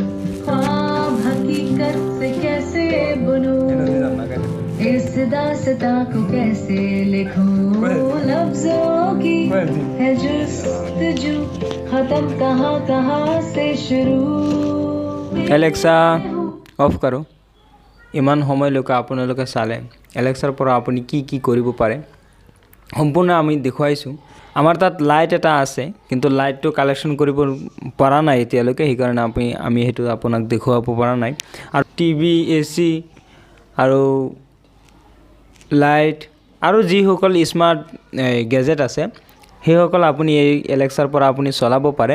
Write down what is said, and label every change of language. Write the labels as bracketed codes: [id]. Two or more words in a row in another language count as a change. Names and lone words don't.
[hi] ख्वाब हकीकत से कैसे बुनूं, इस दास्तां को कैसे लिखूं। लफ्जों की है जुस्तजू, खत्म कहाँ से शुरू। एलेक्सा অফ करो। [as] ইমান সময়লৈকে আপোনালোকে চালে এলেক্সাৰ পৰা আপুনি কি কি কৰিব পাৰে সম্পূৰ্ণ আমি দেখুৱাইছোঁ। আমাৰ তাত লাইট এটা আছে, কিন্তু লাইটটো কালেকশ্যন কৰিব পৰা নাই এতিয়ালৈকে, সেইকাৰণে আমি সেইটো আপোনাক দেখুৱাব পৰা নাই। আৰু টিভি, এচি আৰু লাইট আৰু যিসকল [en] smart gadget [as] আছে সেইসকল আপুনি এই এলেক্সাৰ পৰা আপুনি চলাব পাৰে।